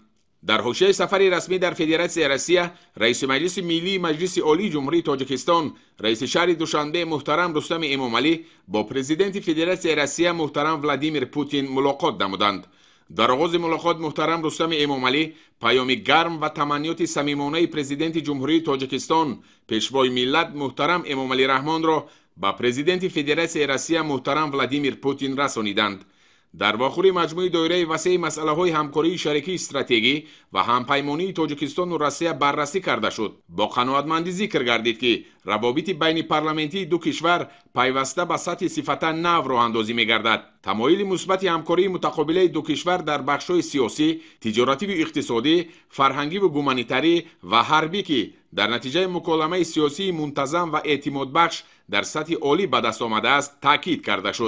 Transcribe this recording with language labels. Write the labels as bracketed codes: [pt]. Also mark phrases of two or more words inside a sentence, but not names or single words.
[fa] در حوزه سفر رسمی در فدراسیون روسیه رئیس مجلس ملی مجلس عالی جمهوری تاجیکستان رئیس شهر دوشنبه محترم رستم امامعلی با پرزیدنت فدراسیون روسیه محترم ولادیمیر پوتین ملاقات نمودند. در آغاز ملاقات محترم رستم امامعلی پیام گرم و تمنیات صمیمانه پرزیدنت جمهوری تاجیکستان پیشوای ملت محترم امامعلی رحمان را با پرزیدنت فدراسیون روسیه محترم ولادیمیر پوتین رسانیدند. [tg] дар вохӯри маҷмӯи доираи васеъи масъалаҳои ҳамкории шарикии стратегӣ ва ҳампаймонии Тоҷикистону Россия баррасӣ карда шуд. Бо қаноатмандӣ зикр гардид ки равобити байни парламентии ду кишвар пайваста ба сатҳи сифатан нав роҳандозӣ мегардад. тамоили мусбати ҳамкории мутақобилаи ду кишвар дар бахшҳои сиёсӣ, тиҷоративу иқтисодӣ, фарҳангиву гуманитарӣ ва ҳарбӣ ки дар натиҷаи муколамаи сиёсии мунтазам ва эътимодбахш дар сатҳи олӣ ба даст омадааст таъкид карда шуд.